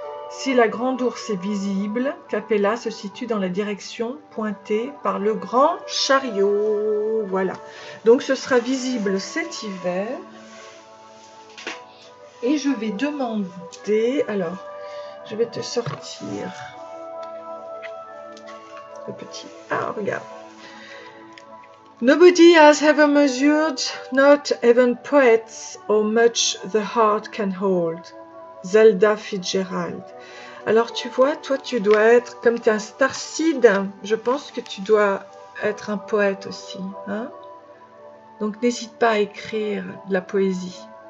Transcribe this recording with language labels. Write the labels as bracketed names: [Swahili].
[French] Si la Grande Ourse est visible, Capella se situe dans la direction pointée par le Grand Chariot. Voilà. Donc ce sera visible cet hiver. Et je vais demander... Alors, je vais te sortir le petit... Ah, regarde. [English] Nobody has ever measured, not even poets, how much the heart can hold. [French] Zelda Fitzgerald. Alors tu vois, toi tu dois être, comme tu es un starseed, je pense que tu dois être un poète aussi. Hein? Donc n'hésite pas à écrire de la poésie.